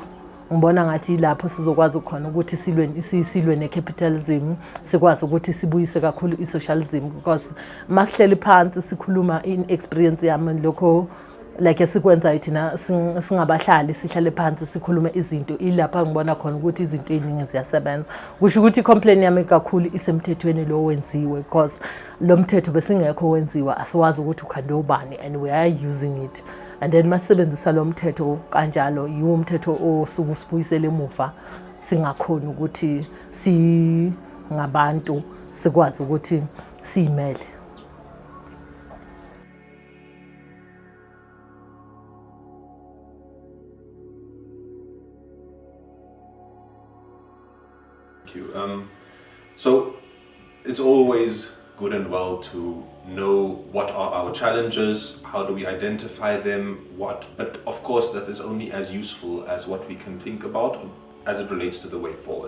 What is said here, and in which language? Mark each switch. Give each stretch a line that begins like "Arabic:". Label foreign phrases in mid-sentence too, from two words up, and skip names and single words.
North Ndebele: Ngibona ngathi lapho sizokwazi khona ukuthi silwe ne-capitalism, sikwazi ukuthi sibuyise kakhulu i-socialism, because masihleli phansi sikhuluma
English: in experience
North Ndebele: yami lokho like esikwenza thina singabahlali sihlale phansi sikhulume izinto ilapha ngibona khona ukuthi izinto eziningi ziyasebenza. Kusho ukuthi complaint yami kakhulu isemthethweni lo wenziwe, because lo mthetho besingekho wenziwa asiwazi ukuthi ukhande ubani
English: and we are using it.
North Ndebele: And then masebenzisa lo mthetho kanjalo yiwo umthetho osubuyisela emuva singakhona ukuthi ngabantu sikwazi ukuthi simele.
English: So it's always good and well to know what are our challenges, how do we identify them, but of course that is only as useful as what we can think about as it relates to the way forward.